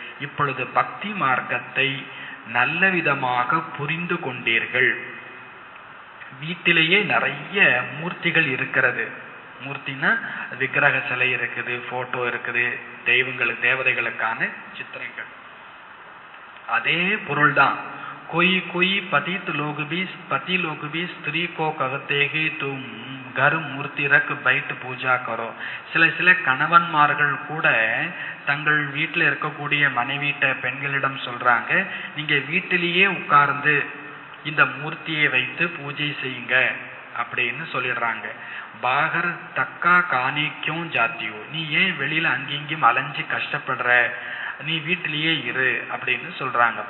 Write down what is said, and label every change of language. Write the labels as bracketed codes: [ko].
[ta] இப்பொழுது பக்தி மார்க்கத்தை நல்ல விதமாக புரிந்து கொண்டீர்கள். வீட்டிலேயே நிறைய மூர்த்திகள் இருக்கிறது. மூர்த்தினா விக்கிரக சிலை இருக்குது, போட்டோ இருக்குது, தெய்வங்களுக்கு தேவதைகளுக்கான சித்திரங்கள். அதே பொருள் தான். [hi] कोई कोई पतित लोग भी स्त्री को कहते हैं तुम घर मूर्ति रख बैठ पूजा करो. [ta] சில கணவன்மார்கள் கூட தங்கள் வீட்டில் இருக்கக்கூடிய மனைவிட்ட பெண்களிடம் சொல்றாங்க, நீங்க வீட்டிலேயே உட்கார்ந்து இந்த மூர்த்தியை வைத்து பூஜை செய்யுங்க அப்படின்னு சொல்லிடுறாங்க. [hi] பாகர் தக்கா காணிக்கும் ஜாத்தியோ, [ta] நீ ஏன் வெளியில அங்கேயும் அலைஞ்சு கஷ்டப்படுற, நீ வீட்டிலேயே இரு அப்படின்னு சொல்றாங்க.